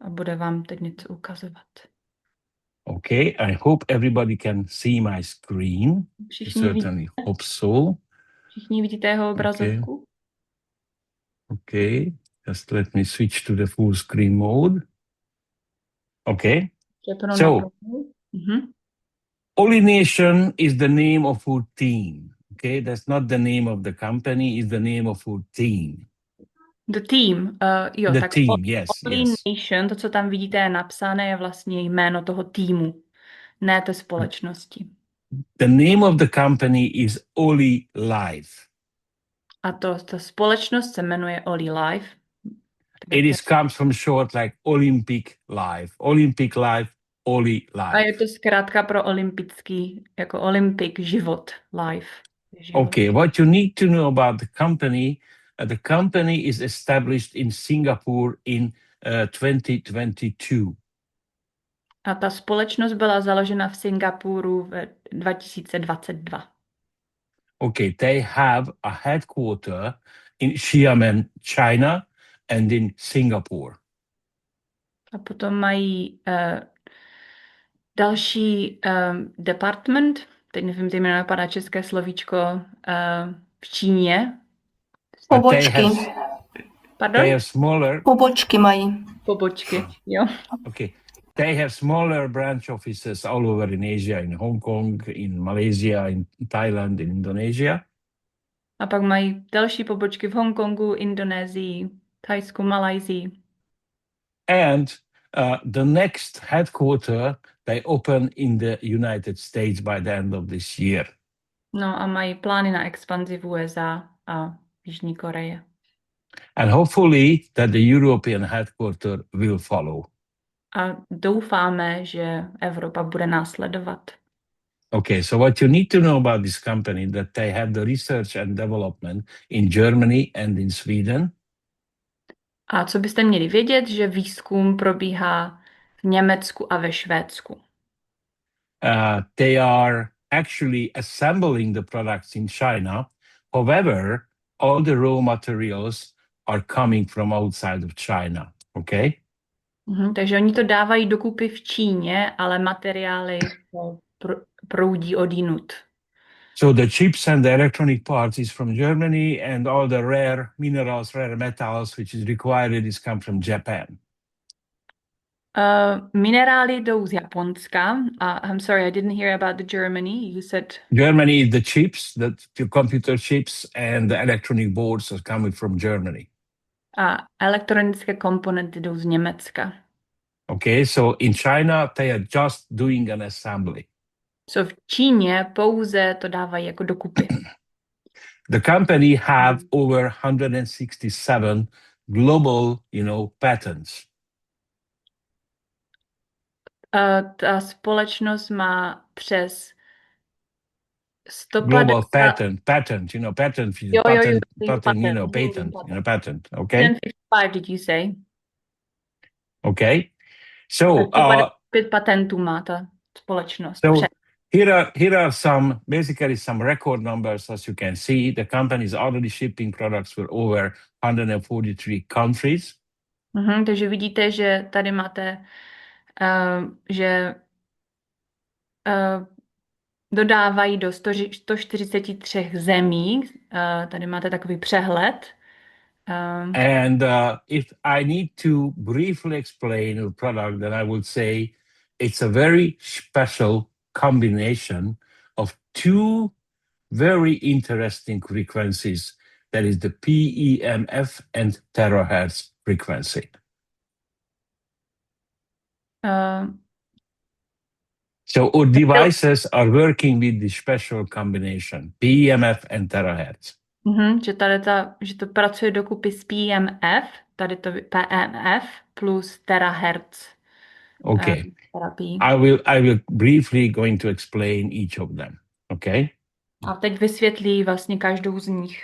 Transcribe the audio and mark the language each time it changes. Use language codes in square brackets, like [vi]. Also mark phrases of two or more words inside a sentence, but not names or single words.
[cs] a bude vám teď něco ukazovat. [en] Okay, I hope everybody can see my screen. I [cs] Všichni [en] certainly hope so. [cs] Všichni vidíte jeho obrazovku? [en] Okay, just let me switch to the full screen mode. Okay, [cs] Přepnu [en] So- [cs] na plnou. Mhm. [en] Pollination is the name of our team. Okay, that's not the name of the company, it's the name of our team. The team, jo, The [cs] tak [en] team, yes, yes. [cs] Pollination, to, co tam vidíte je napsané, je vlastně jméno toho týmu, ne té společnosti. [en] The name of the company is Oli Life. [cs] A ta společnost se jmenuje Oli Life. [en] Comes from short like Olympic Life. Olympic Life, Oli [cs] A je [en] Life. [cs] to zkrátka pro olympický, jako Olympic život, life. Život. [en] Okay, what you need to know about the company is established in Singapore in 2022. [cs] A ta společnost byla založena v Singapuru v 2022. [en] Okay, they have a headquarter in Xiamen, China, and in Singapore. [cs] A potom mají další department, teď nevím, ty jméno napadá české slovíčko, v Číně. Pobočky. [en] Pardon? They have smaller. [cs] Pobočky mají. Pobočky, jo. [en] Okay, they have smaller branch offices all over in Asia, in Hong Kong, in Malaysia, in Thailand, in Indonesia. [cs] A pak mají další pobočky v Hongkongu, Indonésii, Thajsku, Malajsii. [en] And the next headquarter they open in the United States by the end of this year. [cs] No a mají plány na expanzi v USA a v Jižní Koreji. [en] And hopefully that the European headquarter will follow. [cs] A doufáme, že Evropa bude následovat. [en] Okay, so what you need to know about this company, that they have the research and development in Germany and in Sweden. [cs] A co byste měli vědět, že výzkum probíhá v Německu a ve Švédsku. [en] They are actually assembling the products in China. However, all the raw materials are coming from outside of China. Okay? [cs] Takže oni to dávají dokupy v Číně, ale materiály proudí odinut. [en] So the chips and the electronic parts is from Germany, and all the rare minerals, rare metals, which is required, is come from Japan. [cs] Minerály jdou z Japonska. [en] I'm sorry, I didn't hear about the Germany. You said Germany is the chips, the computer chips and the electronic boards are coming from Germany. [cs] A elektronické komponenty jdou z Německa. [en] Okay, so in China, they are just doing an assembly. [cs] So v Číně pouze to dávají jako dokupy. [en] The company have over 167 global, patents. [cs] Ta společnost má přes 150 [en] Global patent, patent, patent, okay? 155, did you say? Okay, so [cs] 5 patentů má ta společnost. [en] So here are basically some record numbers. As you can see, the company is already shipping products for over 143 countries. [cs] Takže vidíte, že tady máte, že dodávají do 143 zemí. Tady máte takový přehled. [en] And if I need to briefly explain your product, then I would say it's a very special combination of two very interesting frequencies. That is the PEMF and terahertz frequency. So our devices are working with the special combination, PEMF and terahertz. [cs] Že to pracuje dokupy s PEMF, tady to PEMF plus terahertz. [en] Okay. I will briefly going to explain each of them. Okay. [cs] A teď vysvětlí vlastně každou z nich.